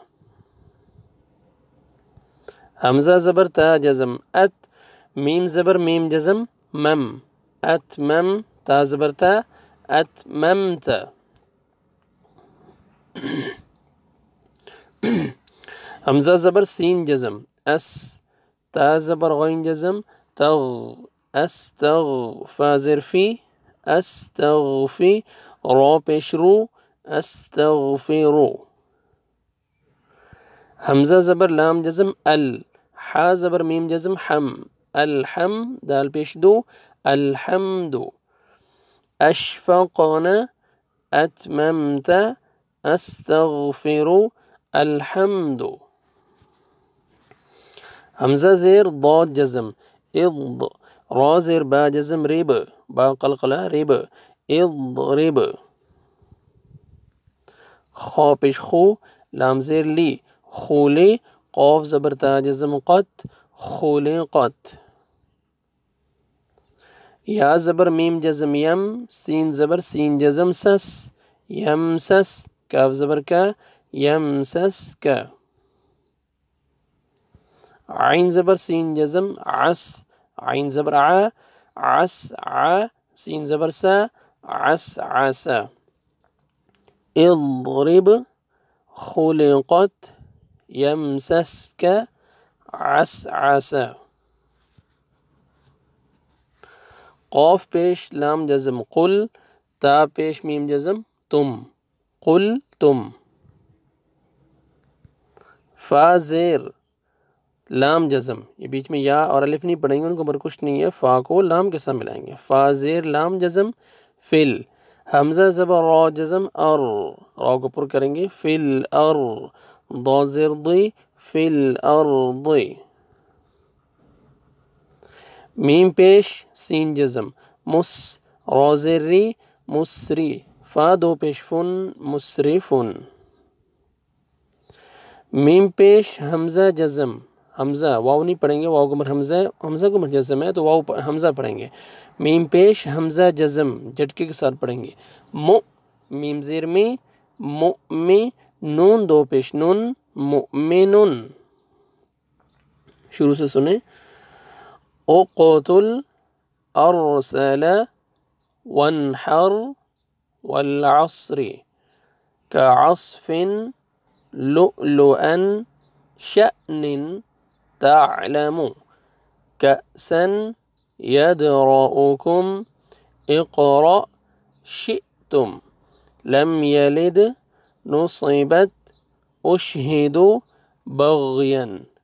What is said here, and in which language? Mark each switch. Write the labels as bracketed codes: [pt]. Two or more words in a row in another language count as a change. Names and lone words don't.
[ur] حمزہ زبر تا جزم ات، میم زبر میم جزم مم اتمم، تا زبر تا اتممت. حمزہ زبر سین جزم اس، تا زبر غین جزم تغ استغ، فا زیر فی استغفی، را پیش رو استغفرو. حمزہ زبر لام جزم ال، حا زبر میم جزم حم الحم، دال پیش دو الحمد. [ar] اشفقن اتممت استغفر الحمد. [ur] حمزہ زیر ضاد جزم اض، را زیر با جزم ریب، با قلقلہ ریب اضرب. خا پیش خو، لام زیر لی خولی، قوف زبر تا جزم قط خلقت. یا زبر میم جزم یم، سین زبر سین جزم سس یم سس، کاف زبر کا یم سس کا. عین زبر سین جزم عس، عین زبر ع عس ع، سین زبر سا عس عسا. [ar] اضرب خلقت یمسسک عس عسا. [ur] قوف پیش لام جزم قل، تا پیش میم جزم تم قل تم. ف فا زیر لام جزم، یہ بیچ میں یا اور الف نہیں پڑھیں گے، ان کو اوپر کچھ نہیں ہے، فا کو لام کے ساتھ ملائیں گے، فا زیر لام جزم، فل حمزہ زبر را جزم، را کو پر کریں گے، فل ضا زیر ضی، فل میم پیش سین جزم، را زیر ری مسری، فا دو پیش فن مسرفن، میم پیش حمزہ جزم، حمزہ واو نہیں پڑھیں گے، واو کو حمزہ کو جزم ہے تو واو حمزہ پڑھیں گے، میم پیش حمزہ جزم جھٹکے کے ساتھ پڑھیں گے، میم زیر میں نون دو پیش نون مؤمنن، شروع سے سنیں، [ar] اقتل ارسل وانحر والعصر كعصف لؤلؤا شأن تعلم كأسا يدرؤكم اقرأ شئتم لم يلد نصبت أشهد بغيا